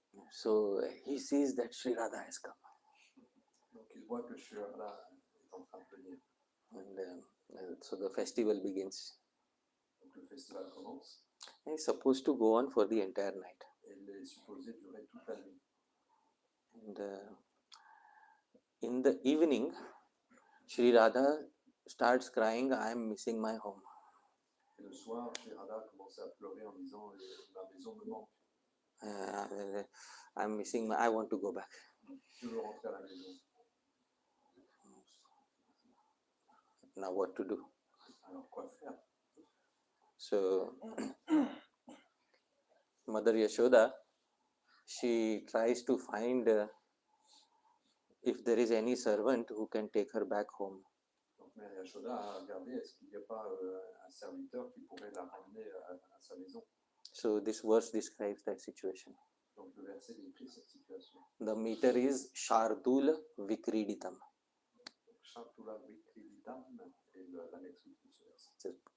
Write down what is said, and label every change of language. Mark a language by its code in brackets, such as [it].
[en] So he sees that Sri Radha has come. [fr] Donc il voit que Sri Radha est en train de venir. [en] And so the festival begins. [fr] Donc le festival commence. [en] He's supposed to go on for the entire night. [fr] Et il est supposé durer toute la nuit. [en] And in the evening, Sri Radha starts crying, I am missing my home. [fr] Et le soir, Sri Radha commence à pleurer en disant ma maison me manque. [en] I'm missing I want to go back. [fr] Je veux rentrer à la maison. [en] Now what to do? [fr] Alors quoi faire? [en] So Mother Yashoda, she tries to find if there is any servant who can take her back home. [fr] Donc Mère Yashoda a regardé est-ce qu'il n'y a pas un serviteur qui pourrait la ramener à sa maison. [en] So this verse describes that situation. [fr] Donc le verset décrit cette situation. [en] The meter is Shardul Vikriditam. [fr] Donc Shantula Vikriditam est l'annexe de ce verset.